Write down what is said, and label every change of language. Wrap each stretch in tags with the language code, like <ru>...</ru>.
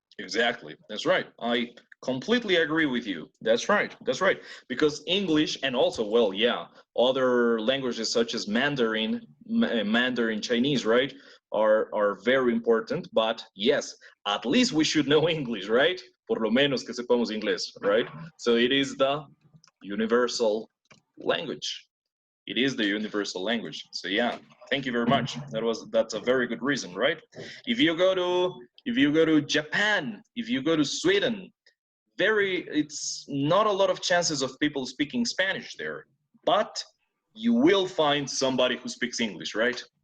<en>Exactly. That's right. I completely agree with you. That's right. That's right. Because English and also, well, yeah, other languages such as Mandarin, Mandarin Chinese, right, are very important. But yes, at least we should know English, right?</en> <es>Por lo menos que sepamos inglés, right?</es> <en>So it is the universal language. It is the universal language. So yeah, thank you very much. That's a very good reason, right? If you go to Japan, if you go to Sweden, it's not a lot of chances of people speaking Spanish there, but you will find somebody who speaks English, right?</en>